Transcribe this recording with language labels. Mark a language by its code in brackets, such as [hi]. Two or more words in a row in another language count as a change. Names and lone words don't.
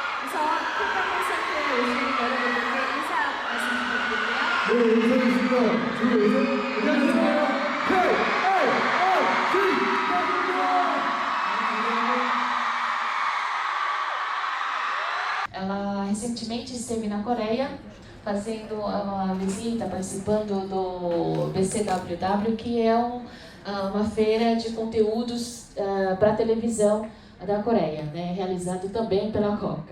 [pt] Só ficar concentrando hoje, agora eu vou ter que usar essa [ko] 네, 인사드리겠습니다. 안녕하세요. [pt] Ela recentemente esteve na Coreia fazendo uma visita, participando do BCWW, que é uma feira de conteúdos para televisão da Coreia, né, realizado também pela Coca.